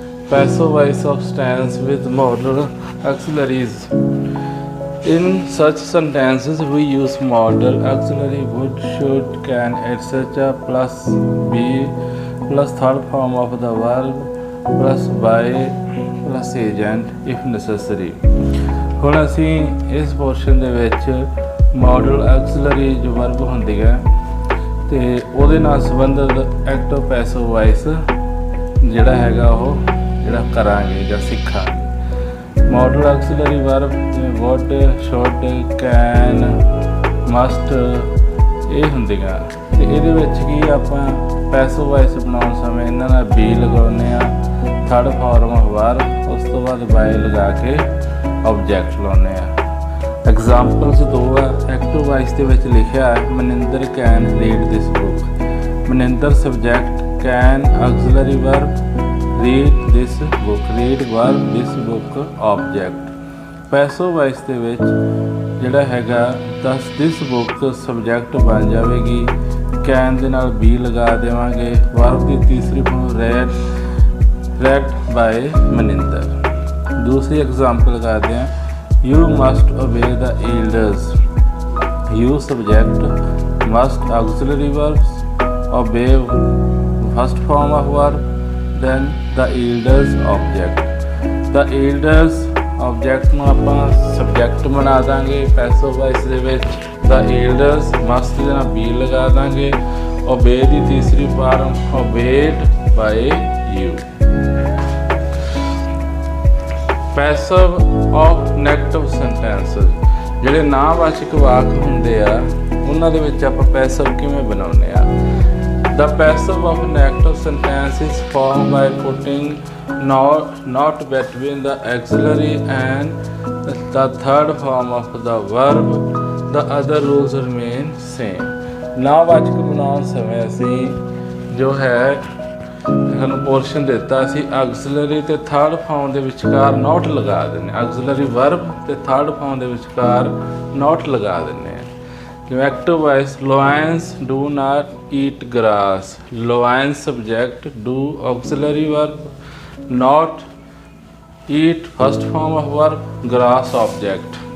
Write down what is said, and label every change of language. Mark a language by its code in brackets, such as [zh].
[en] Passive voice of tense with modal auxiliaries. In such sentences, we use modal auxiliary would, should, can, etc. plus be plus third form of the verb plus by plus agent if necessary. [pa] ਹੁਣ ਅਸੀਂ ਇਸ portion ਦੇ ਵਿੱਚ modal auxiliary ਜੋ verb ਹੁੰਦੀ ਹੈ ਤੇ ਉਹਦੇ ਨਾਲ ਸੰਬੰਧਿਤ ਐਕਟਿਵ ਪੈਸਿਵ ਵੌਇਸ ਜਿਹੜਾ ਹੈਗਾ ਉਹ ਜਿਹੜਾ ਕਰਾਂਗੇ ਜਾਂ ਸਿੱਖਾਂਗੇ। ਮੋਡਲ ਆਕਸੀਲਰੀ ਵਰਬ ਜਿਵੇਂ ਵੁੱਡ, ਸ਼ੁੱਡ, ਕੈਨ, ਮਸਟ ਇਹ ਹੁੰਦੀਆਂ ਤੇ ਇਹਦੇ ਵਿੱਚ ਕੀ ਆਪਾਂ ਪੈਸਿਵ ਵੌਇਸ ਬਣਾਉਣ ਸਮੇਂ ਇਹਨਾਂ ਨਾਲ ਬੀ ਲਗਾਉਂਦੇ ਆ, ਥਰਡ ਫਾਰਮ ਆਫ ਵਰਬ, ਉਸ ਤੋਂ ਬਾਅਦ ਬਾਏ ਲਗਾ ਕੇ ਆਬਜੈਕਟ ਲਾਉਂਦੇ ਆ। ਐਗਜ਼ਾਮਪਲਸ ਦੋ ਆ। ਐਕਟਿਵ ਵੌਇਸ ਦੇ ਵਿੱਚ ਲਿਖਿਆ ਹੈ Maninder [en] Can read this book. Maninder subject, can auxiliary verb, read this book, read verb, this book object. [pa] Passive voice ਦੇ ਵਿੱਚ ਜਿਹੜਾ ਹੈਗਾ ਦਿਸ ਬੁੱਕ ਸਬਜੈਕਟ ਬਣ ਜਾਵੇਗੀ, ਕੈਨ ਦੇ ਨਾਲ ਬੀ ਲਗਾ ਦੇਵਾਂਗੇ, ਵਰਬ ਦੀ ਤੀਸਰੀ ਫਾਰਮ [en] Read by Maninder. [pa] ਦੂਸਰੀ ਐਗਜ਼ਾਮਪਲ ਕਰਦੇ ਹਾਂ। [en] You must obey the elders. You subject, must auxiliary verbs, obey first form of verb, then the elders object. The elders object [pa] ਨੂੰ ਆਪਾਂ subject ਬਣਾ ਦਾਂਗੇ ਪੈਸਿਵ ਵੌਇਸ ਦੇ ਵਿੱਚ। [en] the elders must [pa] ਦੇ ਨਾਲ be ਲਗਾ ਦਾਂਗੇ, obey ਦੀ ਤੀਸਰੀ farm [en] obeyed by you। [pa] Passive of negative sentences ਜਿਹੜੇ ਨਾਂਹਵਾਚਕ ਵਾਕ ਹੁੰਦੇ ਆ ਉਹਨਾਂ ਦੇ ਵਿੱਚ ਆਪਾਂ ਪੈਸਿਵ ਕਿਵੇਂ ਬਣਾਉਂਦੇ ਆ। [en] The passive of negative sentence is formed by putting not between the auxiliary and the third form of the verb. The other rules remain same. [pa] ਨਾਂਹਵਾਚਕ ਬਣਾਉਣ ਸਮੇਂ ਅਸੀਂ ਜੋ ਹੈ ਸਾਨੂੰ ਪੋਰਸ਼ਨ ਦਿੱਤਾ ਅਸੀਂ ਆਕਸੀਲਰੀ ਤੇ ਥਰਡ ਫਾਰਮ ਦੇ ਵਿਚਕਾਰ ਨੋਟ ਲਗਾ ਦਿੰਦੇ। ਆਕਸੀਲਰੀ ਵਰਬ ਤੇ ਥਰਡ ਫਾਰਮ ਦੇ ਵਿਚਕਾਰ ਨੋਟ ਲਗਾ ਦਿੰਦੇ ਆ। [en] ਜਿਵੇਂ active voice lions do not eat grass, lions subject, do auxiliary verb, not eat first form of verb, grass object.